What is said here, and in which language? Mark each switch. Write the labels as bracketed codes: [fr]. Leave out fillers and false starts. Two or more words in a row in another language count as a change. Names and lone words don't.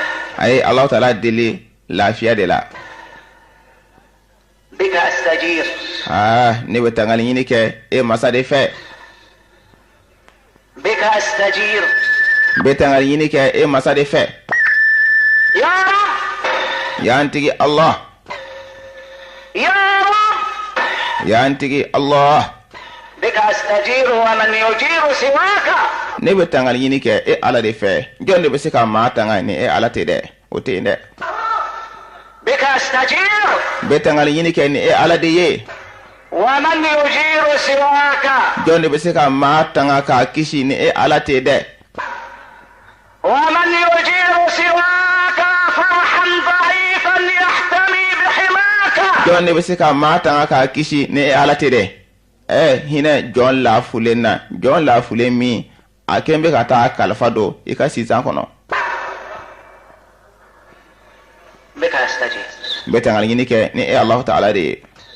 [bm] ay ala taala deli lafiya de la [ar] بك أستجير [bm] ne bɛ tangali ɲini kɛ e masa de fɛ [ar] بك أستجير [bm] bɛ tangali ɲini kɛ e masa de fɛ [ar] يا رب [bm] y'an tigi allah [ar] يا رب [bm] y'an tigi allah [ar] بك أستجير ومن يجير سواك [bm] ne bɛ tangali ɲini kɛ e ala de fɛ jɔn de bɛ se ka maa tanga ni e ala tɛ dɛ o tɛ yen dɛ [ar] بك أستجير [bm] bɛ tangali ɲini kɛ ni e ala de ye [ar] ومن يجير سواك [bm] jɔn de bɛ se ka maa tanga k'a kisi ni e ala tɛ dɛ [ar] ومن يجير سواك فارحم ضعيفا يحتمي بحماك [bm] jɔn de bɛ se ka maa tanga k'a kisi ni e ala tɛ dɛ hinɛ jɔn lafulen na jɔn lafulen min a kɛn bɛ ka taa kalifa don i ka sisan kɔnɔ [ar] بك أستجير [bm] bɛ tangali ɲini kɛ ni e [ar] الله تعالى [bm] de ye